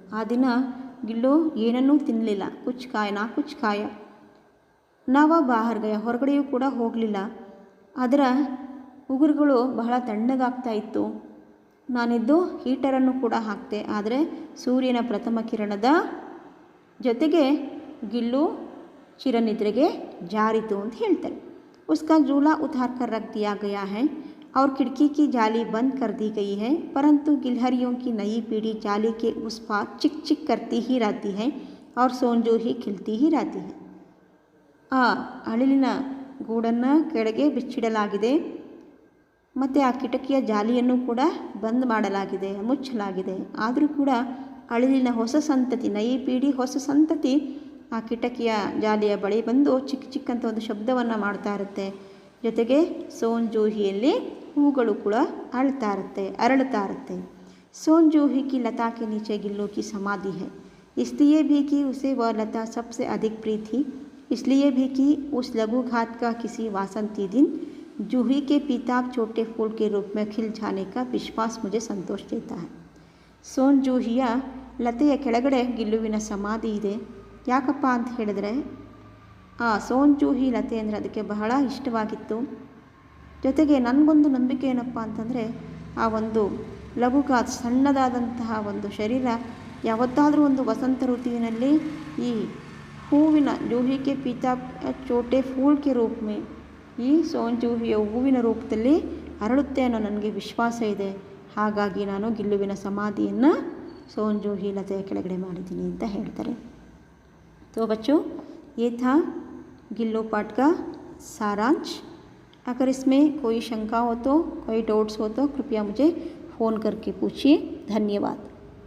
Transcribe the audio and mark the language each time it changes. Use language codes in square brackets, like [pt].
[kn] ಆ ದಿನ ಗಿಲ್ಲು ಏನನ್ನೂ ತಿನ್ನಲಿಲ್ಲ. [hi] ಕುಚ್ ಕಾಯ ನಾವ ಬಾಹರ್ ಗಯ, [kn] ಹೊರಗಡೆಯೂ ಕೂಡ ಹೋಗಲಿಲ್ಲ. ಅದರ ಉಗುರುಗಳು ಬಹಳ ತಣ್ಣಗಾಗ್ತಾ ಇತ್ತು. ನಾನಿದ್ದು ಹೀಟರನ್ನು ಕೂಡ ಹಾಕ್ತೆ, ಆದರೆ ಸೂರ್ಯನ ಪ್ರಥಮ ಕಿರಣದ ಜೊತೆಗೆ ಗಿಲ್ಲು ಚಿರನಿದ್ರೆಗೆ ಜಾರಿತು ಅಂತ ಹೇಳ್ತಾರೆ. [hi] उसका झूला उतार कर रख दिया गया है और खिड़की की जाली बंद कर दी गई है, परंतु गिलहरियों की नई पीढ़ी जाली के उस पार चिक चिक करती ही रहती है और सोंजू ही खिलती ही रहती है. [kn] ಆ ಅಳಿಲಿನ ಗೂಡನ್ನು ಕೆಳಗೆ ಬಿಚ್ಚಿಡಲಾಗಿದೆ ಮತ್ತು ಆ ಕಿಟಕಿಯ ಜಾಲಿಯನ್ನು ಕೂಡ ಬಂದ್ ಮಾಡಲಾಗಿದೆ, ಮುಚ್ಚಲಾಗಿದೆ. ಆದರೂ ಕೂಡ ಅಳಿಲಿನ ಹೊಸ ಸಂತತಿ, [hi] ನೈ ಪೀಡಿ [kn] ಹೊಸ ಸಂತತಿ ಆ ಕಿಟಕಿಯ ಜಾಲಿಯ ಬಳಿ ಬಂದು ಚಿಕ್ಕ ಚಿಕ್ಕಂತ ಒಂದು ಶಬ್ದವನ್ನು ಮಾಡ್ತಾ ಇರುತ್ತೆ. ಜೊತೆಗೆ ಸೋಂಜೂಹಿಯಲ್ಲಿ ಹೂಗಳು ಕೂಡ ಅರಳುತ್ತಾ ಇರುತ್ತೆ. सोनजूही की लता के नीचे गिल्लू की समाधि है, इसलिए भी कि उसे वह लता सबसे अधिक प्रिय थी, इसलिए भी कि उस लघु घात का किसी वासंती दिन जूही के पीताब छोटे फूल के रूप में खिल जाने का विश्वास मुझे संतोष देता है. ಸೋಂಜೂಹಿಯ ಲತೆಯ ಕೆಳಗಡೆ ಗಿಲ್ಲುವಿನ ಸಮಾಧಿ ಇದೆ. ಯಾಕಪ್ಪ ಅಂತ ಹೇಳಿದ್ರೆ ಆ ಸೋಂಜೂಹಿ ಲತೆ ಅಂದರೆ ಅದಕ್ಕೆ ಬಹಳ ಇಷ್ಟವಾಗಿತ್ತು. ಜೊತೆಗೆ ನನಗೊಂದು ನಂಬಿಕೆ ಏನಪ್ಪ ಅಂತಂದರೆ ಆ ಒಂದು ಲಘುಗಾತ್ ಸಣ್ಣದಾದಂತಹ ಒಂದು ಶರೀರ ಯಾವತ್ತಾದರೂ ಒಂದು ವಸಂತ ಋತುವಿನಲ್ಲಿ ಈ ಹೂವಿನ [hi] ಜೂಹಿಕೆ ಪೀತಾ ಚೋಟೆ ಫೂಲ್ಕೆ ರೂಪಮೇ [kn] ಈ ಸೋಂಜೂಹಿಯ ಹೂವಿನ ರೂಪದಲ್ಲಿ ಅರಳುತ್ತೆ ಅನ್ನೋ ನನಗೆ ವಿಶ್ವಾಸ ಇದೆ. ಹಾಗಾಗಿ ನಾನು ಗಿಲ್ಲುವಿನ ಸಮಾಧಿಯನ್ನು ಸೋಂಜೂಹಿ ಲತೆಯ ಕೆಳಗಡೆ ಮಾಡಿದ್ದೀನಿ ಅಂತ ಹೇಳ್ತಾರೆ. [hi] तो बच्चों, ये था गिल्लू पाठ का सारांश. अगर इसमें कोई शंका हो तो, कोई डाउट्स हो तो कृपया मुझे फ़ोन करके पूछिए. धन्यवाद.